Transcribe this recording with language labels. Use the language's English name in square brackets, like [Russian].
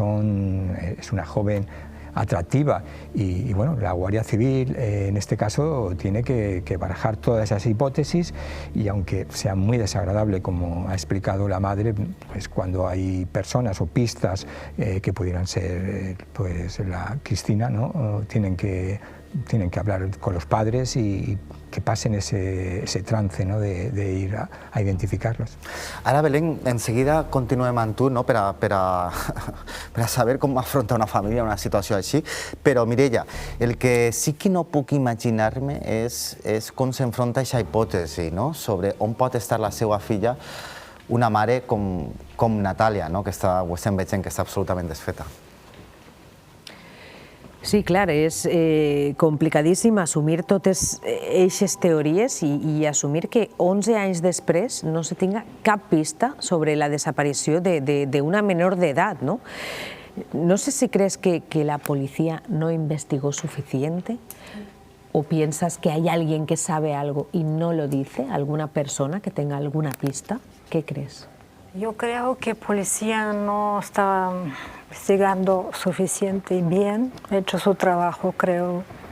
[Spanish] Es una joven atractiva y bueno, la Guardia Civil en este caso tiene que barajar todas esas hipótesis, y aunque sea muy desagradable, como ha explicado la madre, pues cuando hay personas o pistas que pudieran ser pues la Cristina, ¿no? tienen que hablar con los padres y que pasen ese trance, no? de ir a identificarlos. [Catalan] Ara, Belén, enseguida continuem amb tu, no? per a saber com afrontar una família una situació així, però Mireia, el que sí que no puc imaginar-me és com s'enfronta aquesta hipòtesi, no? sobre on pot estar la seva filla, una mare com Natàlia, no? que ho estem veient que està absolutament desfeta. Sí, clar, és complicadíssim assumir totes aquestes teories i assumir que 11 anys després no se tinga cap pista sobre la desaparició d'una menor d'edat, ¿no? [Spanish] No sé si crees que la policía no investigó suficiente, o piensas que hay alguien que sabe algo y no lo dice, alguna persona que tenga alguna pista. ¿Qué crees? Yo creo que la policía no está investigando suficiente y bien, ha hecho su trabajo, creo.